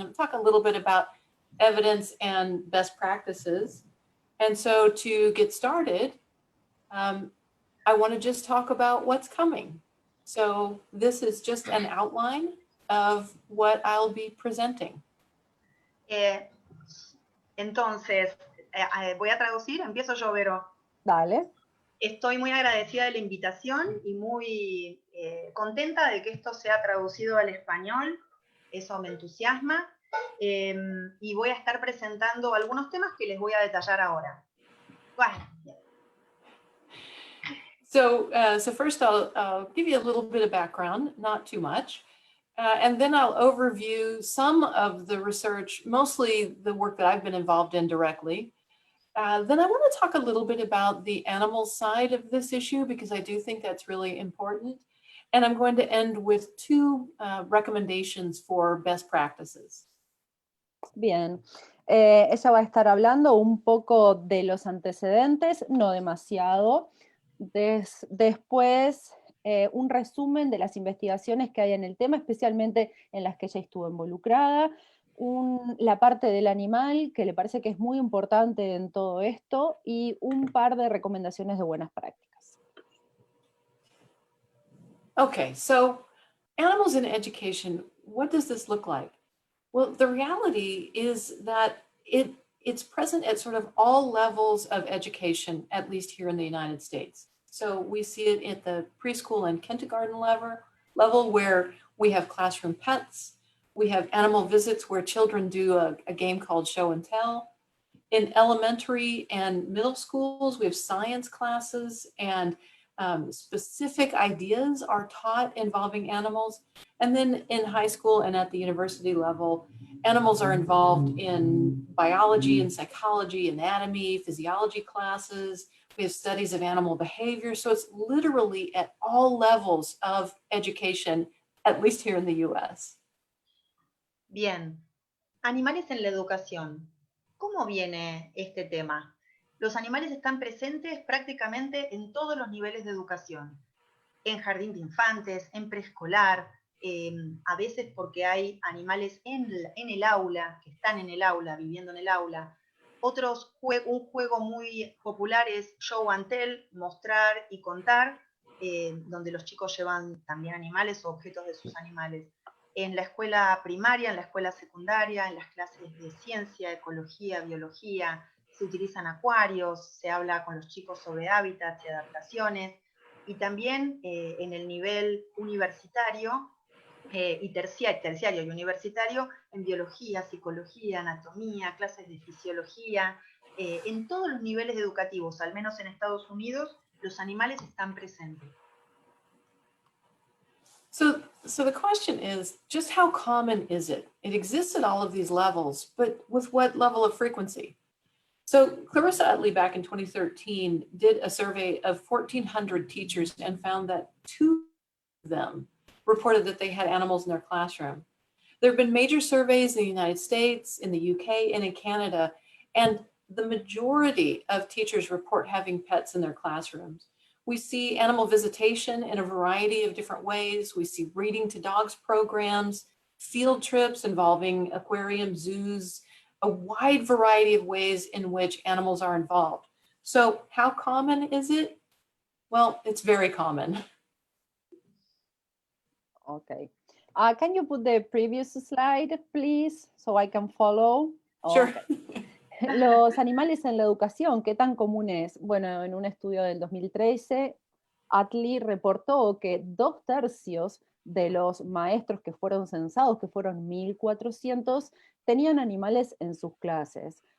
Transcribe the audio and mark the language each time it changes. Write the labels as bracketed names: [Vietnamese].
[English] I'm talking a little bit about evidence and best practices. And so to get started, I want to just talk about what's coming. So this is just an outline of what I'll be presenting. [Spanish] Entonces, voy a traducir, empiezo yo, Vero. Dale. Estoy muy agradecida de la invitación y muy contenta de que esto sea traducido al español, eso me entusiasma, y voy a estar presentando algunos temas que les voy a detallar ahora. Bueno. [English] So first I'll give you a little bit of background, not too much. And then I'll overview some of the research, mostly the work that I've been involved in directly. Then I want to talk a little bit about the animal side of this issue, because I do think that's really important. And I'm going to end with 2 recommendations for best practices. [Spanish] Bien. Ella va a estar hablando un poco de los antecedentes, no demasiado. Después, un resumen de las investigaciones que hay en el tema, especialmente en las que ella estuvo involucrada, la parte del animal, que le parece que es muy importante en todo esto, y un par de recomendaciones de buenas prácticas. [English] Okay, so animals in education, what does this look like? Well, the reality is that it's present at sort of all levels of education, at least here in the United States. So we see it at the preschool and kindergarten level where we have classroom pets. We have animal visits where children do a game called show and tell. In elementary and middle schools, we have science classes and specific ideas are taught involving animals. And then in high school and at the university level, animals are involved in biology and psychology, anatomy, physiology classes. We have studies of animal behavior. So it's literally at all levels of education, at least here in the US. [Spanish] Bien, animales en la educación. ¿Cómo viene este tema? Los animales están presentes prácticamente en todos los niveles de educación. En jardín de infantes, en preescolar, a veces porque hay animales en el aula, que están en el aula, viviendo en el aula. Un juego muy popular es [English] show and tell, [Spanish] mostrar y contar, donde los chicos llevan también animales o objetos de sus animales. En la escuela primaria, en la escuela secundaria, en las clases de ciencia, ecología, biología, se utilizan acuarios, se habla con los chicos sobre hábitats y adaptaciones, y también en el nivel universitario y terciario y universitario, en biología, psicología, anatomía, clases de fisiología, en todos los niveles educativos, al menos en Estados Unidos, los animales están presentes. [English] So the question is, just how common is it? It exists at all of these levels, but with what level of frequency? So Clarissa Utley back in 2013 did a survey of 1,400 teachers and found that 2 of them reported that they had animals in their classroom. There have been major surveys in the United States, in the UK, and in Canada, and the majority of teachers report having pets in their classrooms. We see animal visitation in a variety of different ways. We see reading to dogs programs, field trips involving aquariums, zoos, a wide variety of ways in which animals are involved. So how common is it? Well, it's very common. Okay. Can you put the previous slide, please, so I can follow? Sure. Okay. [Spanish] Los animales en la educación, ¿qué tan común es? Bueno, en un estudio del 2013, Utley reportó que 2/3 de los maestros que fueron censados, que fueron 1.400, tenían animales en sus clases.